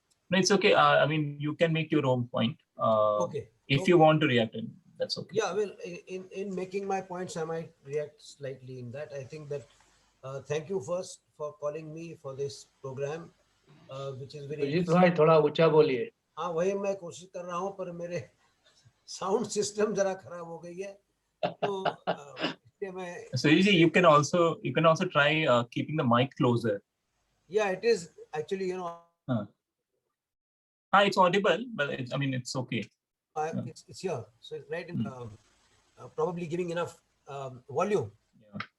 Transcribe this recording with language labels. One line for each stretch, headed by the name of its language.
English: no, it's okay. I mean, you can make your own point. Okay. If you want to react, that's okay. Yeah, well, in making my points, I might react slightly in that. I think that thank you first for calling me for this program, which is very
Hindi: Sujit
English: interesting.
Hindi: भाई थोड़ा ऊंचा बोलिए. हाँ वही मैं कोशिश कर रहा हूँ पर मेरे साउंड सिस्टम जरा खराब हो गई है तो इसलिए मैं
English: So usually you can also try keeping the mic closer. yeah it is actually It's audible, but I mean it's okay. it's here so it's right in Hmm. probably giving enough volume. Yeah.